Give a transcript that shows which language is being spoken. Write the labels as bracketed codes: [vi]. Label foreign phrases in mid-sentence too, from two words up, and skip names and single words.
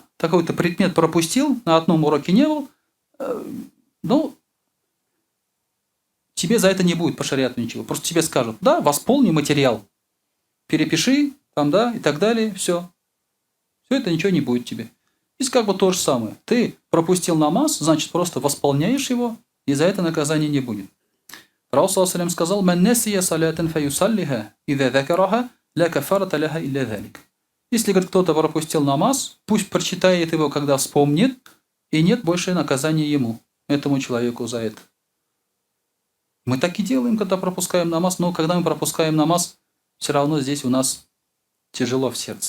[ru] Такой-то предмет пропустил, на одном уроке не был. Ну, тебе за это не будет по шариату ничего. Просто тебе скажут, да, восполни материал, перепиши, там, да, и так далее, все. Все это ничего не будет тебе. Здесь как бы то же самое. Ты пропустил намаз, значит, просто восполняешь его, и за это наказания не будет. Пророк ﷺ сказал, [ar] «من نسي صلاة فليصلها إذا ذكرها لا كفارة لها إلا ذلك». [ru] Если, говорит, кто-то пропустил намаз, пусть прочитает его, когда вспомнит, и нет больше наказания ему, этому человеку за это. Мы так и делаем, когда пропускаем намаз, но когда мы пропускаем намаз, все равно здесь у нас тяжело в сердце.